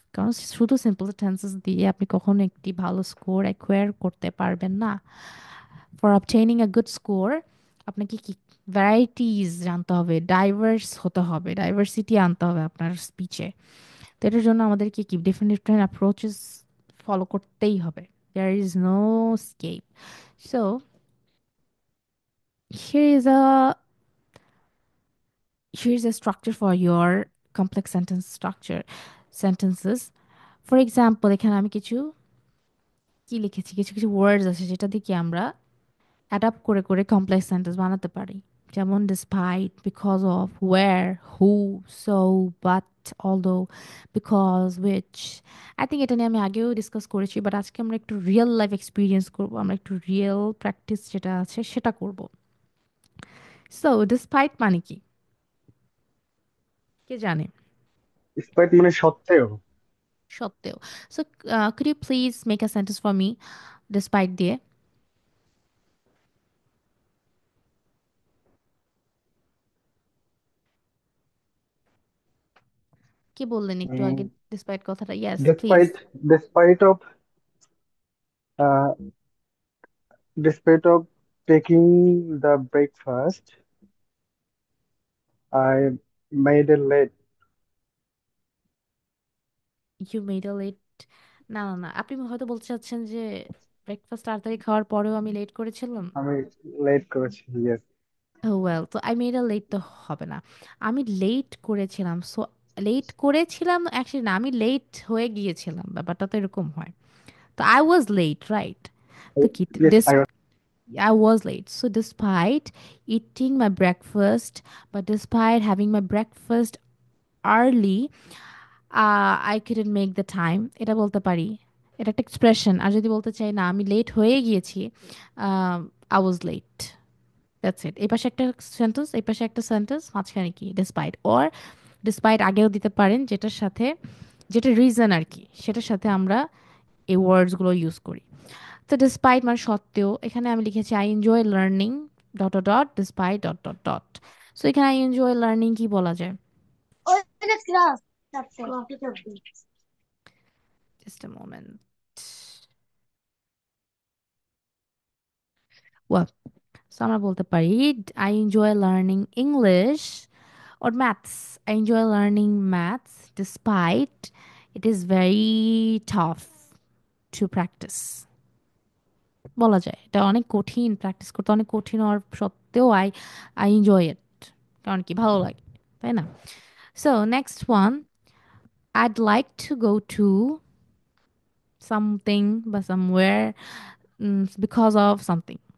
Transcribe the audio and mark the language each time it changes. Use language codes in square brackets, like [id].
[bn] কারণ শুধু simple sentences দিয়ে আপনি কখনো একটি ভালো স্কোর অ্যাকোয়ার করতে পারবেন না। For obtaining a good score আপনাকে কি ভ্যারাইটিস জানতে হবে, ডাইভার্স হতে হবে, ডাইভার্সিটি আনতে হবে আপনার স্পিচে। তো এটার জন্য আমাদেরকে কি ডিফারেন্ট ডিফারেন্ট অ্যাপ্রোচেস ফলো করতেই হবে। [en] There is no escape. So here is a here is a structure for your complex sentence structure sentences. [bn] For example এখানে আমি কিছু কি লিখেছি, কিছু কিছু ওয়ার্ডস আছে যেটা দিয়ে কি আমরা অ্যাডাপ্ট করে করে কমপ্লেক্স সেন্টেন্স বানাতে পারি। [en] যেমন despite, because of, where, who, so, but, although, because, which. I think [bn] এটা নিয়ে আমি আগেও ডিসকাস করেছি, বাট আজকে আমরা একটু রিয়েল লাইফ এক্সপিরিয়েন্স করব, আমরা একটু রিয়েল প্র্যাকটিস যেটা আছে সেটা করব। সো ডিসপাইট মানে কি কে জানে? স্প্রাইট মানে সত্ত্বেও। সত্ত্বেও। [en] So could you please make a sentence for me despite দিয়ে? [bn] কি বললেন একটু আগে ডিসপাইট কথাটা? Yes please. [en] Despite despite of uh, despite of taking the breakfast, I made a late. You made a late. [bn] না না না, আপনি হয়তো বলতে চাচ্ছেন যে ব্রেকফাস্ট তাড়াতাড়ি খাওয়ার পরেও আমি লেট করেছিলাম। আমি লেট করেছি, yes. ওয়েল, তো [en] I made a late [bn] তো হবে না, আমি লেট করেছিলাম। সো লেট করেছিলাম অ্যাকচুয়ালি না, আমি লেট হয়ে গিয়েছিলাম, ব্যাপারটা তো এরকম হয়। [en] তো I was late, right? তো কি Yes, this, I I was late. So despite eating my breakfast, but despite having my breakfast early, I couldn't make the time. [bn] এটা বলতে পারি, এটা একটা এক্সপ্রেশন। আর যদি বলতে চাই না আমি লেট হয়ে গিয়েছি, I was late, that's it. এই পাশে একটা সেন্টেন্স, এই পাশে একটা সেন্টেন্স, মাঝখানে কি ডিসপাইট। অর ডিসপাইট আগেও দিতে পারেন, যেটার সাথে যেটা রিজন আর কি সেটার সাথে আমরা এই ওয়ার্ডসগুলো ইউজ করি। [en] তো ডিসপাইট [bn] মানে সত্ত্বেও, এখানে আমি লিখেছি [en] I enjoy learning dot dot despite dot dot dot. [bn] So এখানে [en] I enjoy learning [bn] কি বলা যায়? [en] Just a moment. Well, so আমরা বলতে পারি I enjoy learning English or maths. I enjoy learning maths despite it is very tough to practice. [bn] বলা যায় এটা অনেক কঠিন, প্র্যাকটিস করতে অনেক কঠিন হওয়ার সত্ত্বেও [en] I I enjoy it, [bn] কারণ কি ভালো লাগে, তাই না? [en] So next one, I'd like to go to something বা somewhere because of something.